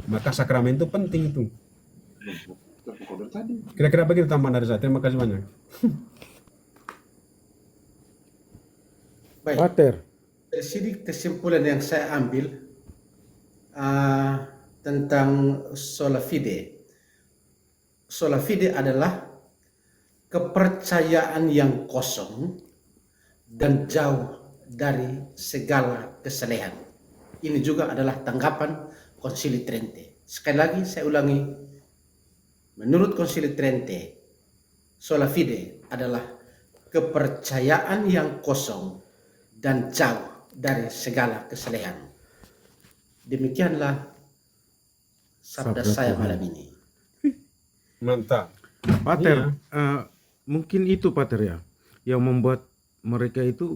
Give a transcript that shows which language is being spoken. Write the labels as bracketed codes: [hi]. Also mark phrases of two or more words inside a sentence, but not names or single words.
[id] Maka sakramen itu penting itu. Kira-kira begitu tambahan dari saya. Terima kasih banyak. Baik. Pater. Dari sini kesimpulan yang saya ambil tentang [la] sola fide. Sola fide [id] adalah kepercayaan yang kosong dan jauh dari segala kesalehan. Ini juga adalah tanggapan Konsili Trente. Sekali lagi saya ulangi, menurut Konsili Trente, [la] sola fide [id] adalah kepercayaan yang kosong dan jauh dari segala kesalehan. Demikianlah sabda saya malam ini. Mantap. Pater, mungkin itu Pater ya, yang membuat mereka itu.